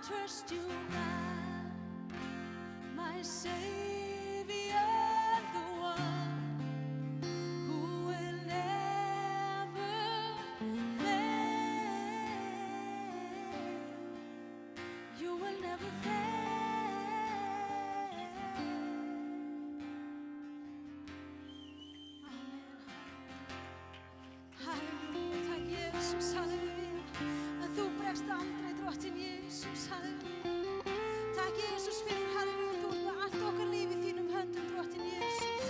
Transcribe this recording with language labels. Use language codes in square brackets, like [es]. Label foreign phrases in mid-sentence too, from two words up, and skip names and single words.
[en] trust you, God, my Savior, the one who will never fail. You will never fail. [is] Halleluja, takk Jesus, halleluja, að þú bregst aldrei drottinn Jesus, halleluja. Takk Jesus fyrir, halleluja, þú ert með allt okkar líf í þínum höndum, drottinn Jesus.